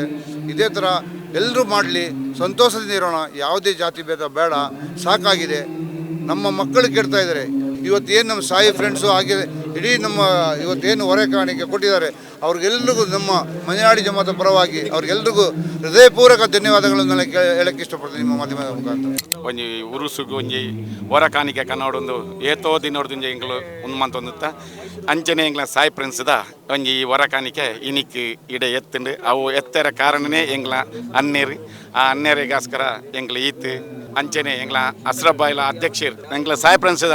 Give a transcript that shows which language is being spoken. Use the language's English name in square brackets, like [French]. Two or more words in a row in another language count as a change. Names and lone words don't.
[Kannada] ಇದೇ ಥರ ಎಲ್ಲರೂ ಮಾಡಲಿ, ಸಂತೋಷದಿಂದ ಇರೋಣ, ಯಾವುದೇ ಜಾತಿ ಭೇದ ಬೇಡ, ಸಾಕಾಗಿದೆ. ನಮ್ಮ ಮಕ್ಕಳು ಕೆಡ್ತಾ ಇದ್ದಾರೆ. ಇವತ್ತೇನು ನಮ್ಮ ಸಾಯಿ ಫ್ರೆಂಡ್ಸು ಹಾಗೆ ಇಡೀ ನಮ್ಮ ಇವತ್ತೇನು ಹೊರೆಕಾಣಿಕೆ ಕೊಟ್ಟಿದ್ದಾರೆ, ಅವ್ರಿಗೆಲ್ರಿಗೂ ನಮ್ಮ ಮಲೆನಾಡಿ ಜಮಾತ ಪರವಾಗಿ ಅವ್ರಿಗೆಲ್ರಿಗೂ ಹೃದಯಪೂರ್ವಕ ಧನ್ಯವಾದಗಳನ್ನು ಹೇಳಕ್ಕೆ ಇಷ್ಟಪಡ್ತೀನಿ ನಿಮ್ಮ ಮಾಧ್ಯಮದ ಮುಖಾಂತರ. [Tulu] ಒಂಜಿ ಉರುಸುಗು ಒಂಜಿ ಹೊರಕಾಣಿಕೆ ಕನ್ನಡೊಂದು ಏತೋ ದಿನೋಡ್ದು ಎಂಗ್ಲು ಉನ್ಮಂತೊಂದುತ್ತ ಅಂಚನೆ ಎಂಗ್ಲ ಸಾಯಿ ಫ್ರೆಂಡ್ಸ್ದ ಒಂಜಿ ಹೊರಕಾಣಿಕೆ ಇನಿಕ್ ಇಡೆ ಎತ್ತುಂಡು ಅವು ಎತ್ತರ ಕಾರಣನೇ ಎಂಗ್ಲ ಅನ್ನೇರು ಆ ಅನ್ನೇರಿಗೋಸ್ಕರ ಎಂಗ್ಲ ಈತ್ ಅಂಚನೆ ಎಂಗ್ಲ ಅಸ್ರಬ್ಬಾಯ್ಲ ಅಧ್ಯಕ್ಷರು ಎಂಗ್ಲ ಸಾಯಿ ಫ್ರೆಂಡ್ಸ್ದ